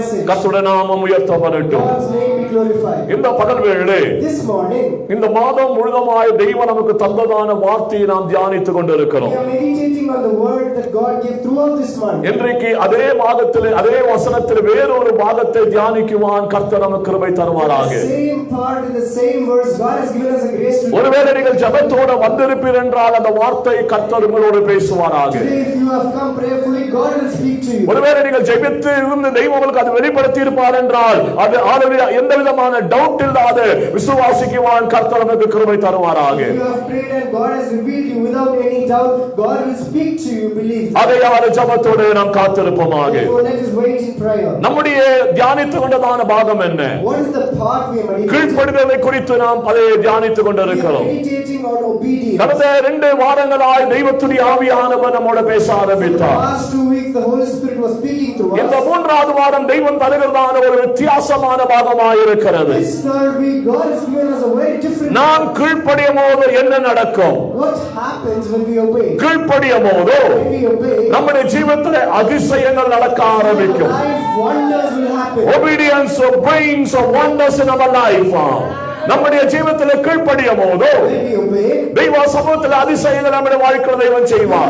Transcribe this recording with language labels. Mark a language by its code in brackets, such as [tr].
[ta] கர்த்தருடைய நாமம் உயர்த்தப்படட்டும். இந்த பகல் வேளை [en] This morning, [ta] இந்த மாதம் முழுவதுமாய் தெய்வம் நமக்கு தந்ததான வார்த்தையை நாம் தியானித்துக் கொண்டிருக்கிறோம். [en] we are meditating on the word that God gave throughout this month. [ta] இன்றைக்கு அதே மாதத்திலே அதே வசனத்திலே வேறொரு பாகத்தை தியானிக்குவான் கர்த்தர் நமக்கு கிருபை தருவாராக. [en] Same part in the same verse God has given us a grace to. [ta] ஒருவேளை நீங்கள் ஜெபத்தோடு வந்திருப்பீர் என்றால் அந்த வார்த்தை கர்த்தர் உங்களோடு பேசுவாராக. [en] If you have come prayerfully, God will speak to you. [ta] ஒருவேளை நீங்கள் ஜெபித்து இருந்த தெய்வம் உங்களுக்கு அது வெளிப்படுத்தி இருப்பார் என்றால் அது எந்த விதமான டவுட் இல்லாத விசுவாசிக்குவான் கர்த்தர் நமக்கு கிருபை தருவாராக. [en] If you have prayed and God has revealed you without any doubt, God will speak to you, believe. [ta] அதையாவது ஜெபத்தோடு நாம் காத்திருப்போமாக. [en] So let us wait in prayer. [ta] நம்முடைய தியானித்துக் கொண்டதான பாகம் என்ன? [en] What is the part we are meditating? [ta] கீழ்ப்படிதலை குறித்து நாம் அதை தியானித்துக் கொண்டிருக்கிறோம். [en] Meditating on obedience. [ta] கடந்த 2 வாரங்களாய் தெய்வத்துடைய ஆவியானவர் நம்மோடு பேச ஆரம்பித்தார். [en] Last 2 weeks the Holy Spirit was speaking to us. [ta] இந்த 3வது வாரம் தெய்வம் தருகிறதான ஒரு வித்தியாசமான பாகமாய் இருக்கிறது. [en] This third week God has given us a very different. [ta] நாம் கீழ்ப்படியும்போது என்ன நடக்கும்? [en] What happens when we obey? [ta] கீழ்ப்படியும்போது [en] When we obey, [ta] நம்முடைய ஜீவிதத்திலே அதிசயங்கள் நடக்க ஆரம்பிக்கும். [en] life wonders will happen. Obedience brings wonders in our life. [ta] நம்முடைய ஜீவிதத்திலே கீழ்ப்படியும்போது [en] When we obey, [ta] தெய்வ சமூகத்தில் அதிசயங்கள் நம்முடைய வாழ்க்கையில் தெய்வம் செய்வார்.